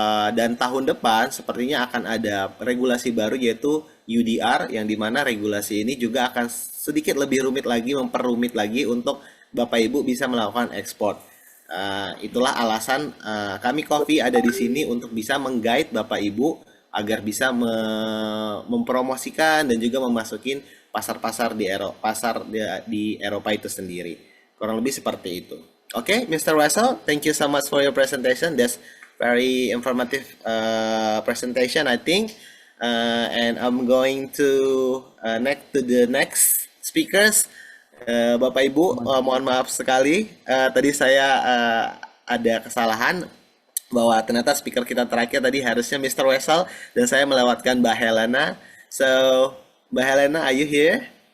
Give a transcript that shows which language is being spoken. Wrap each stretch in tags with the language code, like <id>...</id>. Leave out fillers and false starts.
<id>Dan tahun depan sepertinya akan ada regulasi baru yaitu UDR yang dimana regulasi ini juga akan sedikit lebih rumit lagi, memperrumit lagi untuk Bapak Ibu bisa melakukan ekspor. Itulah alasan kami Coffee ada di sini untuk bisa mengguide Bapak Ibu agar bisa mempromosikan dan juga memasukin pasar-pasar di Eropa itu sendiri. Kurang lebih seperti itu. Oke, Mr.</id> <en>Russell, thank you so much for your presentation. That's very informative presentation, I think. And I'm going to next to the next speakers.</en> <id>Bapak Ibu, mohon maaf sekali. Tadi saya ada kesalahan bahwa ternyata speaker kita terakhir tadi harusnya Mr. Wessel dan saya melewatkan Mbak Helena.</id> <en>So, Mbak Helena, are you here?</en>